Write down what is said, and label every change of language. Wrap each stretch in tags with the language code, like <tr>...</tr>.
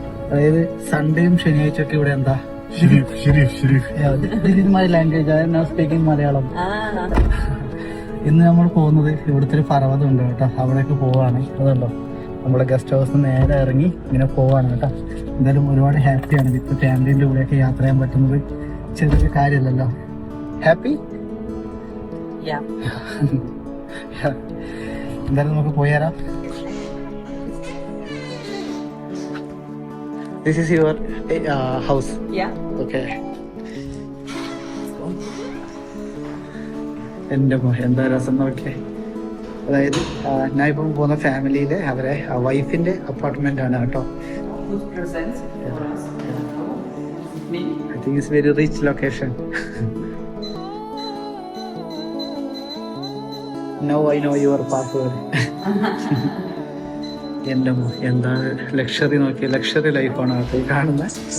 <ml>അതായത് സൺഡേയും ശനിയാഴ്ചയൊക്കെ ഇവിടെ എന്താ? Shirif.</ml> <en>Yeah, this is my language. I am now speaking Malayalam. Ah.</en> <ml>ഇന്ന് നമ്മൾ പോകുന്നത് ഇവിടുത്തെ ഒരു പർവ്വതം ഉണ്ട് കേട്ടോ. അവിടേക്ക് പോവാണ്. അതുണ്ടോ നമ്മുടെ ഗസ്റ്റ് ഹൗസിൽ നേരെ ഇറങ്ങി ഇങ്ങനെ പോവാണ് കേട്ടോ. എന്തായാലും ഒരുപാട് ഹാപ്പിയാണ്. വിത്ത് ഫാമിലിന്റെ കൂടെയൊക്കെ യാത്ര ചെയ്യാൻ പറ്റുന്നത് ചെറിയൊരു കാര്യമല്ലല്ലോ.</ml> <en>Happy? Yeah.</en> <ml>എന്തായാലും നമുക്ക് പോയാലോ.</ml> <en>This is your house. Yeah. Okay.</en> <ml>എന്റെ എന്താ രസം നോക്കിയേ. അതായത് ഞാൻ ഇപ്പം പോകുന്ന ഫാമിലിയിലെ അവരെ വൈഫിന്റെ അപ്പാർട്ട്മെന്റ് ആണ് കേട്ടോ.</ml> <en>Good present for us. Me. I think it's very rich location. Now I know your password.</en> <ml>എന്റെ എന്താ ലക്ഷറി നോക്കിയ, ലക്ഷറി ലൈഫാണ് കേട്ടോ ഈ കാണുന്നത്.</ml>